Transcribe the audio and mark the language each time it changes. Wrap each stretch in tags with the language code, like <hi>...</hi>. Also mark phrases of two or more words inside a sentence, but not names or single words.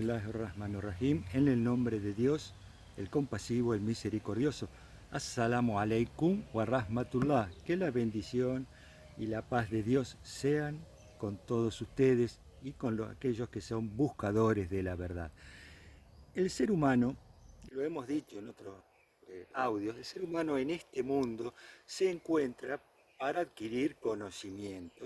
<ar>بسم الله الرحمن الرحيم.</ar> <es>En el nombre de Dios, el compasivo, el misericordioso.</es> <ar>السلام عليكم ورحمة الله.</ar> <es>Que la bendición y la paz de Dios sean con todos ustedes y con aquellos que son buscadores de la verdad. El ser humano, lo hemos dicho en otros audios, el ser humano en este mundo se encuentra para adquirir conocimiento.</es>